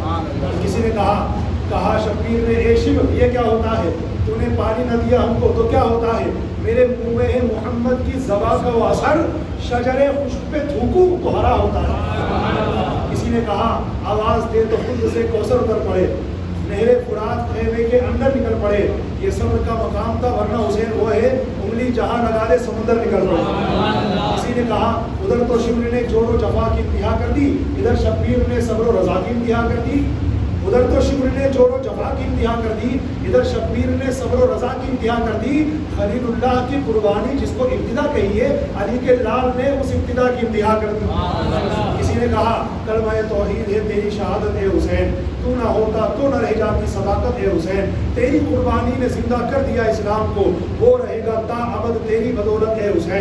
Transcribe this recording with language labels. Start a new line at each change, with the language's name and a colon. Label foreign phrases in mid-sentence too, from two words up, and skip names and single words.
Urdu: کسی نے کہا شبیر نے اے شب یہ کیا ہوتا ہے، تو نے پانی نہ دیا ہم کو تو کیا ہوتا ہے، میرے منہ میں ہے محمد کی زباں کا وہ اثر، شجر خشک پہ تھوکوں تو ہرا ہوتا ہے. کسی نے کہا آواز دے تو خود سے کوثر اتر پڑے، نہر فرات خیمے کے اندر نکل پڑے، یہ صبر کا مقام تھا ورنہ حسین وہ ہے انگلی جہاں لگا دے سمندر نکل پڑے. کسی نے کہا ادھر تو شبر نے جور و جفا کی انتہا کر دی، ادھر شبیر نے صبر و رضا کی انتہا کر دی. ادھر تو شبر نے جور و جفا کی انتہا کر دی، ادھر شبیر نے صبر و رضا کی انتہا کر دی. خلیل اللہ کی قربانی جس کو ابتدا کہیے، علی کے لال نے اس ابتدا کی انتہا کر دی. کسی نے کہا کلمہ توحید ہے تیری شہادت ہے حسین، تو نہ ہوتا تو نہ رہ جاتی صداقت ہے حسین، تیری قربانی نے زندہ کر دیا اسلام کو، وہ رہے گا تا ابد تیری بدولت ہے حسین.